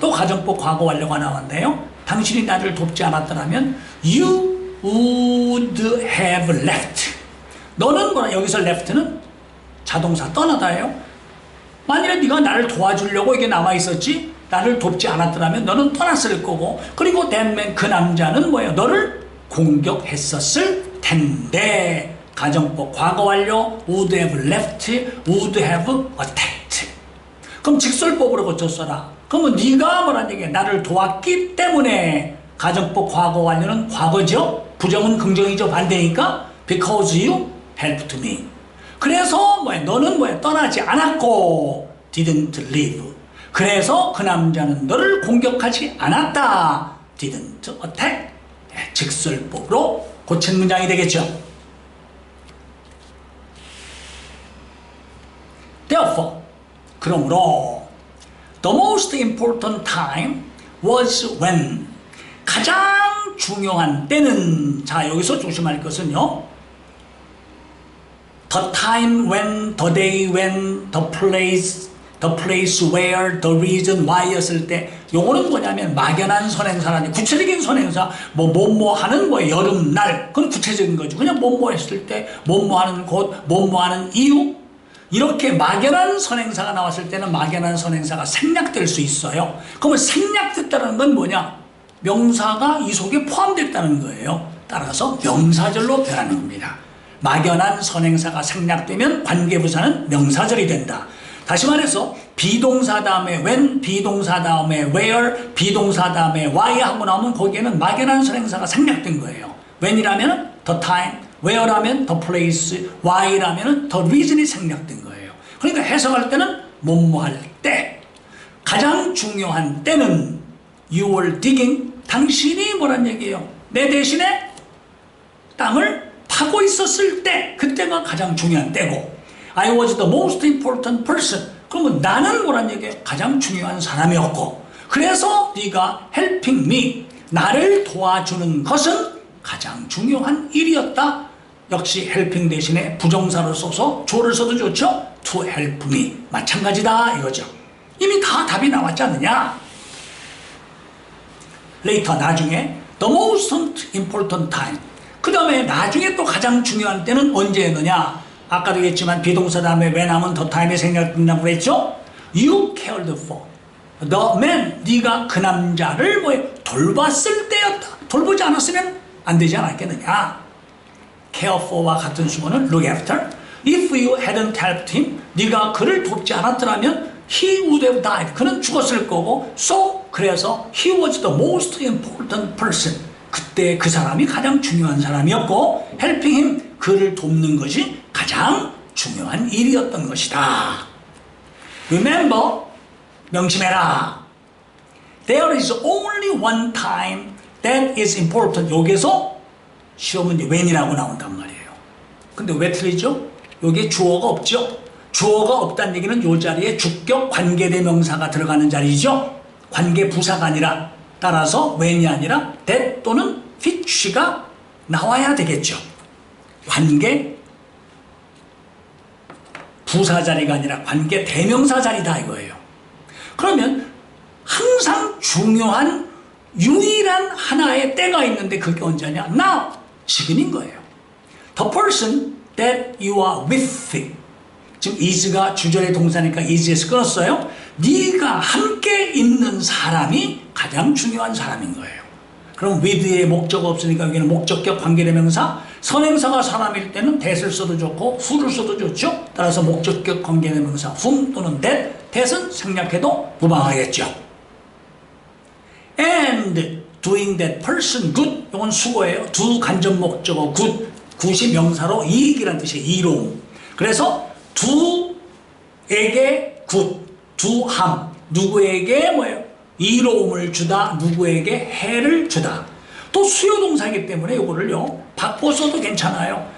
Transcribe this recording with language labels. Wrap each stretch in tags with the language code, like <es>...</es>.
<ko>또 가정법 과거 완료가 나왔는데요. 당신이 나를 돕지 않았더라면</ko> <en>you would have left.</en> <ko>너는 뭐라? 여기서 left는 자동사 떠나다예요. 만일에 네가 나를 도와주려고 이게 남아있었지, 나를 돕지 않았더라면 너는 떠났을 거고, 그리고</ko> <en>that man,</en> <ko>그 남자는 뭐예요? 너를 공격했었을 텐데. 가정법 과거 완료 would have left, would have attacked. 그럼 직설법으로 고쳤어라. 그러면 네가 뭐란 얘기야? 나를 도왔기 때문에. 가정법 과거 완료는 과거죠. 부정은 긍정이죠. 반대니까</ko> <en>because you helped me.</en> <ko>그래서 뭐야? 너는 뭐야? 떠나지 않았고</ko> <en>didn't leave.</en> <ko>그래서 그 남자는 너를 공격하지 않았다.</ko> <en>didn't attack.</en> <ko>직설법으로 고친 문장이 되겠죠.</ko> <en>Therefore,</en> <ko>그러므로</ko> <en>the most important time was when.</en> <ko>가장 중요한 때는, 자, 여기서 조심할 것은요, the time when, the day when, the place where, the reason why였을 때, 요거는 뭐냐면 막연한 선행사라니, 구체적인 선행사, 뭐뭐 하는 여름날, 그건 구체적인 거죠. 그냥 뭐뭐 했을 때, 뭐뭐 하는 곳, 뭐뭐 하는 이유. 이렇게 막연한 선행사가 나왔을 때는 막연한 선행사가 생략될 수 있어요. 그러면 생략됐다는 건 뭐냐? 명사가 이 속에 포함됐다는 거예요. 따라서 명사절로 변하는 겁니다. 막연한 선행사가 생략되면 관계부사는 명사절이 된다. 다시 말해서 비동사 다음에 when, 비동사 다음에 where, 비동사 다음에 why 하고 나오면 거기에는 막연한 선행사가 생략된 거예요. when이라면 the time, where라면 the place, why라면 the reason이 생략된 거예요. 그러니까 해석할 때는 뭐뭐 할 때, 가장 중요한 때는</ko> <en>you were digging,</en> <ko>당신이 뭐란 얘기예요? 내 대신에 땅을 파고 있었을 때, 그때가 가장 중요한 때고,</ko> <en>I was the most important person.</en> <ko>그러면 나는 뭐란 얘기예요? 가장 중요한 사람이었고, 그래서 네가</ko> <en>helping me,</en> <ko>나를 도와주는 것은 가장 중요한 일이었다. 역시 helping 대신에 부정사를 써서 조를 써도 좋죠?</ko> <en>to help me.</en> <ko>마찬가지다 이거죠. 이미 다 답이 나왔지 않느냐?</ko> <en>later,</en> <ko>나중에</ko> <en>the most important time.</en> <ko>그 다음에 나중에 또 가장 중요한 때는 언제였느냐? 아까도 얘기했지만 비동사 다음에 when 하면 the time에 생략된다고 그랬죠?</ko> <en>You cared for the man.</en> <ko>네가 그 남자를 돌봤을 때였다. 돌보지 않았으면 안 되지 않았겠느냐?</ko> <en>care for와</en> <ko>같은 수어는</ko> <en>look after. If you hadn't helped him,</en> <ko>네가 그를 돕지 않았더라면</ko> <en>he would have died. 그는 죽었을 거고, so 그래서 he was the most important person.</en> <ko>그때 그 사람이 가장 중요한 사람이었고,</ko> <en>helping him,</en> <ko>그를 돕는 것이 가장 중요한 일이었던 것이다.</ko> <en>Remember,</en> <ko>명심해라.</ko> <en>There is only one time that is important.</en> <ko>여기서 시험 문제 when이라고 나온단 말이에요. 근데 왜 틀리죠? 여기에 주어가 없죠? 주어가 없다는 얘기는 이 자리에 주격 관계대명사가 들어가는 자리죠? 관계부사가 아니라, 따라서 when이 아니라 that 또는 which가 나와야 되겠죠. 관계 부사 자리가 아니라 관계 대명사 자리다 이거예요. 그러면 항상 중요한 유일한 하나의 때가 있는데 그게 언제냐? Now, 지금인 거예요.</ko> <en>The person that you are with.</en> <ko>지금 is가 주절의 동사니까 is에서 끊었어요. 네가 함께 있는 사람이 가장 중요한 사람인 거예요. 그럼 with의 목적어 없으니까 여기는 목적격 관계대명사. 선행사가 사람일 때는 that을 써도 좋고 who를 써도 좋죠. 따라서 목적격 관계대명사 whom 또는 that. that은 생략해도 무방하겠죠.</ko> <en>And doing that person good.</en> <ko>이건 수고예요. do 간접 목적어 good. good이 명사로 이익이라는 뜻이에요. 이로움. 그래서 do에게 good, do함. 누구에게 뭐예요? 이로움을 주다. 누구에게 해를 주다. 또 수요동사이기 때문에 이거를요 바꿔서도 괜찮아요.</ko>